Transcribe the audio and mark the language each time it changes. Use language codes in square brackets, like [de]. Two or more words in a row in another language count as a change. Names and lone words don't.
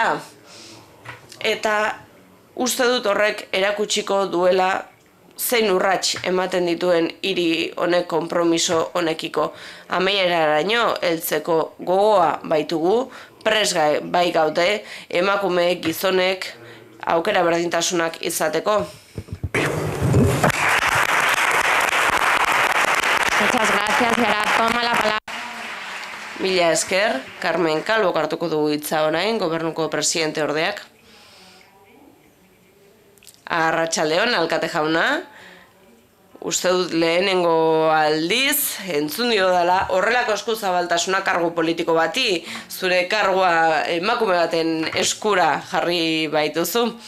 [eu] Eta uste dut horrek erakutsiko duela zein urrats ematen dituen hiri honek konpromiso honekiko. Amaieraraino heltzeko gogoa baitugu, presgai bai gaude, emakumeek, gizonek, aukera berdintasunak izateko. [es] Muchas gracias, y ahora toma la palabra. [eu] Mila esker, Carmen Calvo hartuko dugu hitza orain, gobernuko presidente ordeak. Arratsaldeon, alkate jauna, uste dut lehenengo aldiz, entzun dio dela, horrelako eskuzabaltasuna kargu politiko bati, zure kargua emakume baten eskura jarri baituzu.